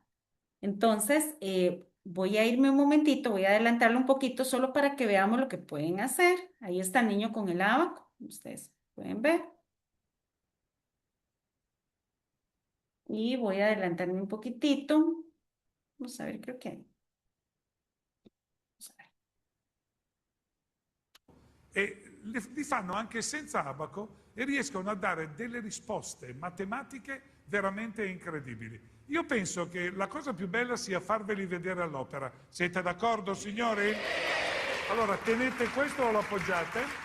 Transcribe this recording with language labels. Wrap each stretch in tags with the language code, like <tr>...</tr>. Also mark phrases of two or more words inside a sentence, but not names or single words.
<es>Entonces, voy a irme un momentito, voy a adelantarlo un poquito solo para que veamos lo que pueden hacer. Ahí está el niño con el abaco, ustedes pueden ver. Y voy a adelantarme un poquitito. Vamos a ver, creo que... Vamos a ver.</es> <it>E li fanno anche senza abaco e riescono a dare delle risposte matematiche veramente incredibili. Io penso che la cosa più bella sia farveli vedere all'opera. Siete d'accordo, signori? Allora, tenete questo o lo appoggiate?</it>